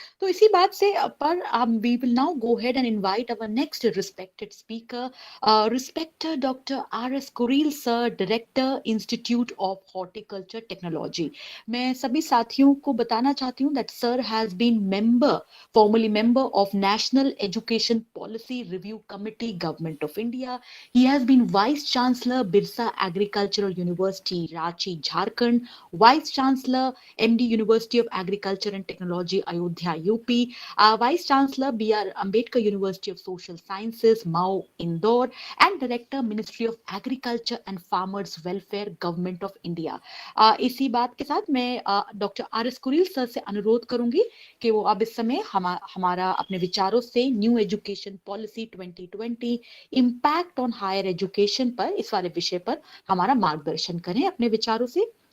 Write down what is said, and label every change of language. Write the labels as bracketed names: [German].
[Hindi] तो इसी बात से पर [English] We will now go ahead and invite our next respected speaker, respected doctor R.S. Kureel sir, director institute of horticulture technology. [Hindi] मैं सभी साथियों को बताना चाहती हूँ [English] That sir has been member, formally member of national education policy review committee, government of India. He has been vice chancellor Birsa agricultural university Ranchi, Jharkhand, vice chancellor MD University of Agriculture and Technology, Ayodhya, UP, Vice Chancellor BR Ambedkar University of Social Sciences, Mao, Indore, and Director Ministry of Agriculture and Farmers Welfare, Government of India. [Hindi] इसी बात के साथ मैं doctor R.S. Kureel sir से अनुरोध करूंगी कि वो अब इस समय हमारा अपने विचारों से new education policy 2020 impact on higher education पर, इस वाले विषय पर हमारा मार्गदर्शन करें अपने विचारों से।